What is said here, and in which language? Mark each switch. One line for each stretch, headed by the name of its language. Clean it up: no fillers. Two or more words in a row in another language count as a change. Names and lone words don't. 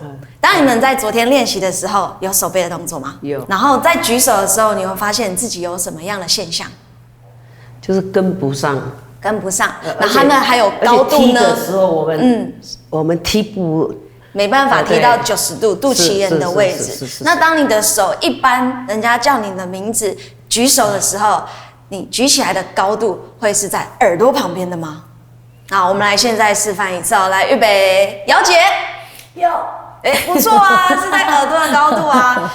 Chinese: 當你們在昨天練習的時候，有手背的動作嗎？有。然後在舉手的時候，你會發現自己有什麼樣的現象？就是跟不上，然後他們還有高度呢。踢的時候，我們踢不沒辦法踢到90度肚臍眼的位置。那當你的手一般人家叫你的名字舉手的時候，你舉起來的高度會是在耳朵旁邊的嗎？好，我們來現在示範一次哦，來預備，姚姐，有， 哎，不错啊，是在耳朵的高度啊。